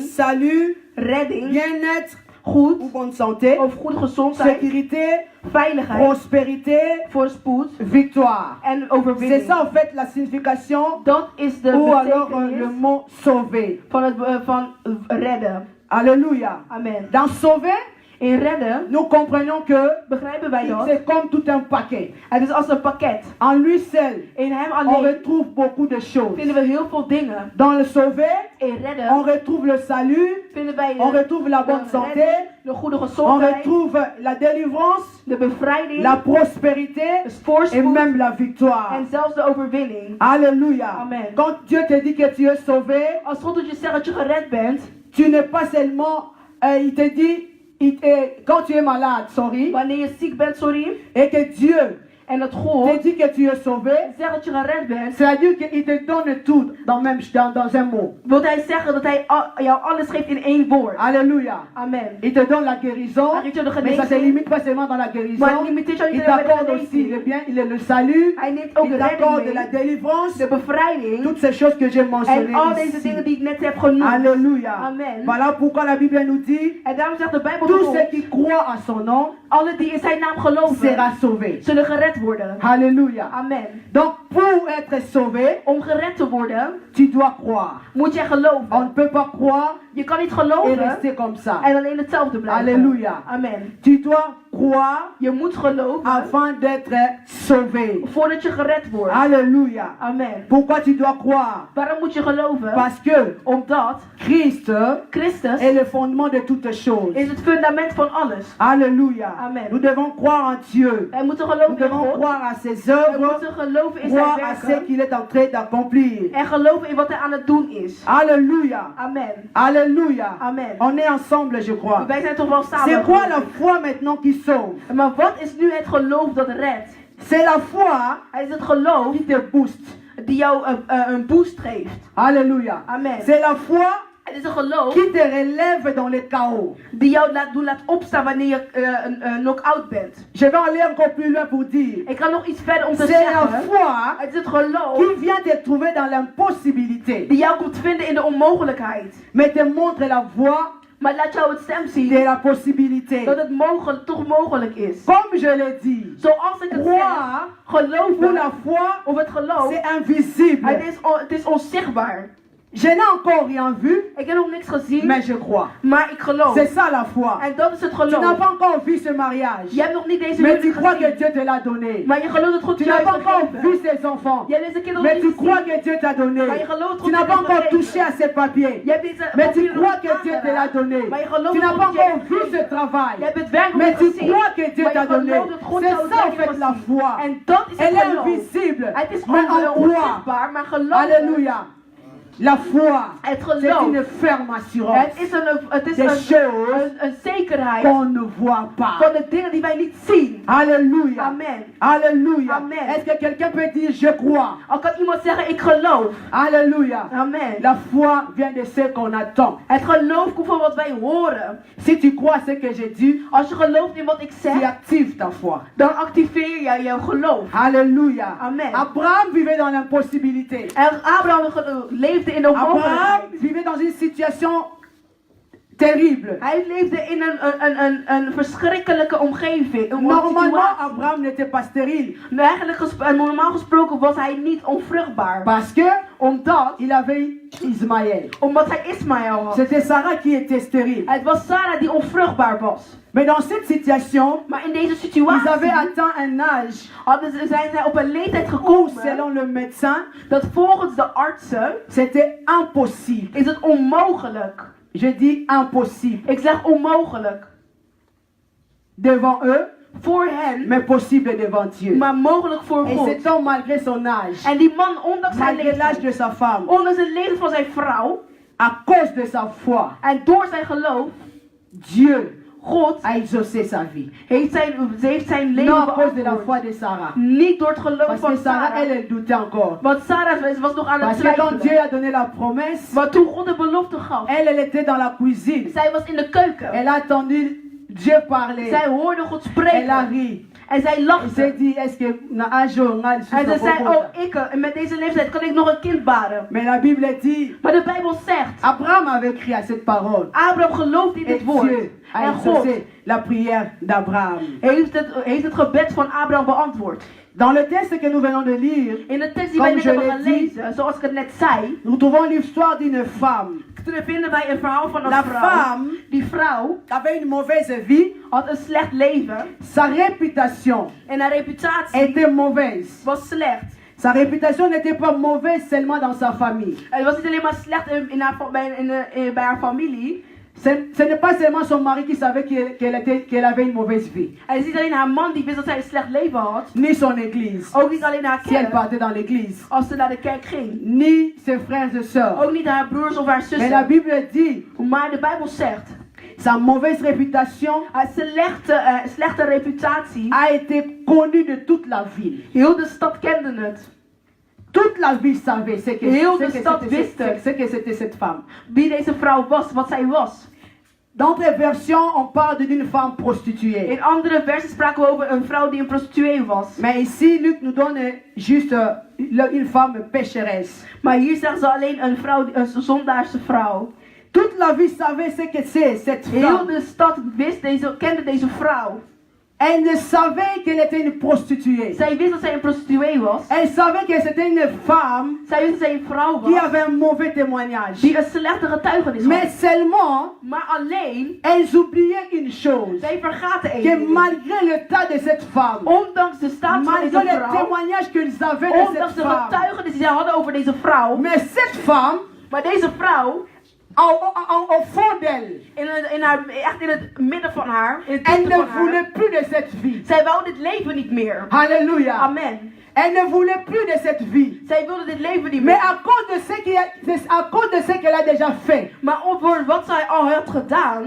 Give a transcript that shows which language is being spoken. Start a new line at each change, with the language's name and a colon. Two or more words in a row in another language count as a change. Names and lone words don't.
French: salut,
Dutch: redding,
French: bien-être ou
Dutch: goed
French: bonne santé,
Dutch: of goede gezondheid,
French: sécurité,
Dutch: veiligheid,
French: prospérité,
Dutch: voorspoed
French: victoire.
Dutch: en
French: C'est
Dutch: overwinning.
French: ça en fait la signification
Dutch: Dat is de
French: ou alors le
Dutch: betekenis
French: mot sauver.
Dutch: van redden.
French: Alléluia. Amen. Dans sauver,
Dutch: In redden
French: nous comprenons que
Dutch: begrijpen wij dat.
French: c'est comme tout un paquet.
Dutch: Het is als een pakket.
French: En lui seul,
Dutch: In hem
French: on
Dutch: alleen
French: retrouve beaucoup de choses.
Dutch: vinden we heel veel dingen.
French: Dans le sauver,
Dutch: In
French: on
Dutch: redden
French: retrouve le salut,
Dutch: vinden wij
French: on retrouve la bonne santé,
Dutch: de goede
French: on
Dutch: gezondheid,
French: retrouve la délivrance,
Dutch: de bevrijding,
French: la prospérité
Dutch: de
French: et
Dutch: voorspoed
French: même la victoire.
Dutch: en zelfs de overwinning.
French: Alléluia. Amen. Quand Dieu te dit que tu es sauvé,
Dutch: Als God je zegt dat je gered bent,
French: tu n'es pas seulement, il te dit, quand tu es malade,
Dutch: sorry, wanneer je ziek bent, sorry,
French: et que Dieu
Dutch: en dat
French: te
Dutch: God
French: dit que tu es sauvé,
Dutch: zegt dat je gered bent,
French: c'est-à-dire qu'il te donne tout dans un mot.
Dutch: wil hij zeggen dat hij jou alles geeft in één woord.
French: Alléluia. Amen. Il te donne la guérison,
Dutch: Hij geeft je de
French: mais ça se
Dutch: genezing,
French: limite pas seulement dans la guérison.
Dutch: maar het limiteert jou
French: Il
Dutch: niet alleen bij de
French: t'accorde aussi le
Dutch: genezing.
French: bien, il est le salut,
Dutch: Hij neemt ook
French: il
Dutch: de redding
French: t'accorde la
Dutch: mee,
French: délivrance,
Dutch: de bevrijding
French: toutes ces choses que j'ai mentionnées
Dutch: en al deze
French: ici.
Dutch: dingen die ik net heb genoemd.
French: Alléluia. Amen. Voilà pourquoi la Bible nous dit,
Dutch: En daarom zegt de Bijbel
French: tous
Dutch: tot
French: ceux
Dutch: ons,
French: qui croient à son nom
Dutch: alle die in zijn naam geloven,
French: sera sauvé.
Dutch: zullen gered worden.
French: Alléluia. Amen. Donc pour être sauvé,
Dutch: Om gered te worden,
French: tu dois croire.
Dutch: moet je
French: On
Dutch: geloven.
French: ne peut pas croire
Dutch: Je kan niet
French: et
Dutch: geloven
French: rester comme ça.
Dutch: en alleen hetzelfde blijven.
French: Alléluia. Amen. Tu dois croire
Dutch: Je moet geloven
French: avant d'être sauvé.
Dutch: voordat je gered wordt.
French: Alléluia. Amen. Pourquoi tu dois croire?
Dutch: Waarom moet je geloven?
French: Parce que
Dutch: Omdat
French: Christ
Dutch: Christus
French: est le fondement de toutes choses.
Dutch: is het fundament van alles.
French: Alléluia. Amen. Nous devons croire en Dieu.
Dutch: Wij moeten
French: Nous
Dutch: geloven in
French: devons
Dutch: God.
French: croire à ses
Dutch: We
French: œuvres,
Dutch: moeten geloven in zijn
French: croire à ce
Dutch: werken.
French: qu'il est en train d'accomplir.
Dutch: En geloven in wat hij aan het doen is.
French: Alléluia. Amen. Alléluia. Amen. On est ensemble, je crois.
Dutch: Wij zijn toch wel samen.
French: C'est quoi la foi maintenant qui sauve?
Dutch: Maar wat is nu het geloof dat redt?
French: C'est la foi
Dutch: Het is het geloof
French: qui te booste.
Dutch: die jou een boost geeft.
French: Alléluia. Amen. C'est la foi
Dutch: Het is een geloof
French: qui te relève dans les chaos.
Dutch: die jou laat opstaan wanneer je een knock-out bent.
French: Je vais aller encore plus loin pour dire.
Dutch: Ik ga nog iets verder om te
French: C'est la
Dutch: zeggen.
French: foi
Dutch: Het is het geloof
French: qui vient te trouver dans l'impossibilité,
Dutch: die jou komt vinden in de onmogelijkheid.
French: mais te montre la voie
Dutch: Maar laat jou het stem
French: de
Dutch: zien
French: la possibilité.
Dutch: dat het toch mogelijk is.
French: Comme je l'ai dit,
Dutch: Zoals ik het zeg,
French: croire pour
Dutch: geloven
French: la foi,
Dutch: of het geloof,
French: c'est invisible.
Dutch: het is onzichtbaar.
French: Je n'ai encore rien vu,
Dutch: Ik heb nog niks gezien,
French: mais je crois.
Dutch: maar ik geloof.
French: C'est ça la foi.
Dutch: En dat is het
French: Tu n'as
Dutch: geloof.
French: pas encore vu ce mariage,
Dutch: Je hebt nog niet deze
French: mais tu
Dutch: huwelijk
French: crois que
Dutch: gezien,
French: Dieu te l'a donné.
Dutch: maar je gelooft dat God
French: Tu
Dutch: je
French: n'as
Dutch: heeft
French: pas encore vu
Dutch: gegeven.
French: ses enfants,
Dutch: Je hebt deze kinderen
French: mais
Dutch: nog
French: tu
Dutch: niet
French: crois
Dutch: gezien,
French: que Dieu t'a donné.
Dutch: maar je gelooft dat
French: Tu
Dutch: God
French: n'as
Dutch: je
French: pas
Dutch: heeft
French: encore
Dutch: gegeven.
French: touché à ces papiers,
Dutch: Je hebt deze
French: mais tu
Dutch: papieren
French: crois
Dutch: nog
French: que Dieu te l'a
Dutch: aangeraakt,
French: donné.
Dutch: maar je gelooft
French: Tu
Dutch: dat
French: n'as pas
Dutch: God je
French: encore
Dutch: heeft
French: vu ce
Dutch: gegeven.
French: travail,
Dutch: Je hebt het werk nog
French: mais
Dutch: niet
French: tu
Dutch: gezien,
French: crois que Dieu
Dutch: maar
French: t'a
Dutch: je
French: donné.
Dutch: gelooft dat God
French: C'est
Dutch: jou het
French: ça en
Dutch: werk
French: fait
Dutch: heeft
French: la
Dutch: gezien.
French: foi.
Dutch: En dat is het
French: Elle est
Dutch: geloof.
French: invisible,
Dutch: Het is
French: mais on croit.
Dutch: onzichtbaar, maar geloof.
French: Alléluia. La foi,
Dutch: Het
French: c'est
Dutch: geloof.
French: une ferme assurance
Dutch: Het is
French: des choses
Dutch: een zekerheid
French: qu'on ne voit pas.
Dutch: van de dingen die wij niet zien.
French: Alléluia. Amen. Alléluia. Amen. Est-ce que quelqu'un peut dire je crois?
Dutch: Al kan iemand zeggen ik geloof.
French: Alléluia. Amen. La foi vient de ce qu'on attend.
Dutch: Het geloof komt van wat wij horen.
French: Si tu crois ce que j'ai dit,
Dutch: Als je gelooft in wat ik
French: tu
Dutch: zeg,
French: actives ta foi.
Dutch: dan activeer jij jouw geloof.
French: Alléluia. Amen. Abraham vivait dans l'impossibilité.
Dutch: En Abraham leefde in de
French: Abraham
Dutch: onmogelijkheid.
French: vivait dans une situation terrible.
Dutch: Hij leefde in een verschrikkelijke omgeving. Een
French: Normalement,
Dutch: situatie.
French: Abraham n'était pas stérile.
Dutch: Maar eigenlijk normaal gesproken was hij niet onvruchtbaar.
French: Parce que il avait Ismaël.
Dutch: Omdat hij Ismaël had.
French: C'était Sarah qui était stérile.
Dutch: Het was Sarah die onvruchtbaar was.
French: Mais dans cette situation,
Dutch: Maar in deze
French: ils
Dutch: situatie
French: avaient atteint un âge
Dutch: zijn zij op een leeftijd
French: où,
Dutch: gekomen
French: selon le médecin,
Dutch: dat volgens de artsen
French: c'était impossible.
Dutch: is het onmogelijk.
French: Je dis impossible.
Dutch: Ik zeg onmogelijk.
French: Devant eux,
Dutch: voor hen,
French: mais possible devant Dieu.
Dutch: maar mogelijk voor
French: Et
Dutch: God.
French: cet homme, malgré son âge,
Dutch: En die man, ondanks zijn
French: malgré l'âge
Dutch: leeftijd,
French: de sa femme,
Dutch: ondanks het leven van zijn vrouw,
French: à cause de sa foi,
Dutch: en door zijn geloof,
French: Dieu
Dutch: God
French: a exaucé sa vie.
Dutch: heeft zijn leven
French: Non à cause de la
Dutch: beantwoord.
French: foi de Sarah.
Dutch: Niet door het geloof
French: Parce
Dutch: van
French: que Sarah,
Dutch: Sarah.
French: elle doutait encore.
Dutch: Want Sarah was nog aan het
French: Parce que quand Dieu
Dutch: twijfelen.
French: a donné la promesse,
Dutch: Maar toen God de belofte gaf,
French: elle était dans la cuisine.
Dutch: zij was in de keuken.
French: Elle a entendu Dieu parler.
Dutch: Zij hoorde God
French: Elle a
Dutch: spreken.
French: ri.
Dutch: En zij
French: Elle s'est
Dutch: lachte.
French: dit, est-ce que na un jour,
Dutch: En ze zei, oh met deze leeftijd kan ik nog een kind baren.
French: Mais la Bible dit,
Dutch: Maar de Bijbel zegt,
French: Abraham avait crié à cette parole.
Dutch: Abraham gelooft in
French: Et
Dutch: dit woord.
French: Dieu a
Dutch: En God
French: exaucé la prière d'Abraham.
Dutch: heeft het gebed van Abraham beantwoord.
French: Dans le texte que nous venons de lire,
Dutch: In de tekst die
French: Comme
Dutch: wij net
French: je
Dutch: hebben
French: l'ai dit,
Dutch: gelezen, zoals ik het net zei,
French: nous trouvons l'histoire d'une femme.
Dutch: toen vinden wij een verhaal van een
French: La
Dutch: vrouw.
French: femme
Dutch: Die vrouw
French: avait une mauvaise vie.
Dutch: had een slecht leven
French: Sa réputation
Dutch: en haar reputatie
French: était mauvaise.
Dutch: was slecht.
French: Sa réputation n'était pas mauvaise seulement dans sa famille.
Dutch: Het was niet alleen maar slecht bij haar familie.
French: Ce n'est pas seulement son mari qui savait qu'elle avait une mauvaise vie,
Dutch: En het is niet alleen haar man die wist dat zij een slecht leven had.
French: ni son église,
Dutch: Ook niet alleen haar
French: si elle
Dutch: kerk,
French: partait dans l'église,
Dutch: als ze naar de kerk ging.
French: ni ses frères et sœurs.
Dutch: Ook niet haar broers of haar
French: Mais la
Dutch: zussen.
French: Bible dit,
Dutch: Maar de Bijbel zegt,
French: sa mauvaise réputation
Dutch: haar slechte reputatie,
French: a été connue de toute la ville.
Dutch: heel de stad kende het.
French: Toute la ville savait ce
Dutch: Heel de stad
French: que
Dutch: wist het.
French: c'était cette femme.
Dutch: Wie deze vrouw was, wat zij was.
French: Dans d'autres versions, on parle d'une femme prostituée.
Dutch: In andere versies spraken we over een vrouw die een prostituee was.
French: Mais ici, Luc nous donne juste une femme pécheresse.
Dutch: Maar hier zegt ze alleen een vrouw, een zondaarse vrouw.
French: Toute la ville savait ce que c'est, cette
Dutch: Heel
French: femme.
Dutch: de stad kende deze vrouw.
French: Elle ne savait qu'elle était une prostituée.
Dutch: Zij wist dat zij een prostituee was.
French: Elle savait que c'était une femme
Dutch: Zij wist dat zij een vrouw
French: qui
Dutch: was.
French: avait un mauvais témoignage.
Dutch: Die een slechte getuigenis
French: Mais
Dutch: had.
French: seulement,
Dutch: Maar alleen,
French: elles oubliaient une chose.
Dutch: zij vergaten
French: Que
Dutch: één ding.
French: malgré l'état de cette femme,
Dutch: Ondanks de staat van
French: malgré
Dutch: deze
French: les
Dutch: vrouw.
French: témoignages qu'ils avaient de
Dutch: Ondanks
French: cette
Dutch: de
French: femme,
Dutch: getuigenis die zij hadden over deze vrouw.
French: mais cette femme,
Dutch: Maar deze vrouw,
French: au fond d'elle,
Dutch: echt in het midden van haar. In het
French: elle
Dutch: diepte
French: ne
Dutch: van haar.
French: voulait plus de cette vie.
Dutch: Zij wou dit leven niet meer.
French: Alléluia. Amen. Elle ne voulait plus de cette vie.
Dutch: Zij wilde dit leven niet
French: Mais
Dutch: meer.
French: à cause de ce qu'elle a déjà fait,
Dutch: Maar over wat zij al had gedaan,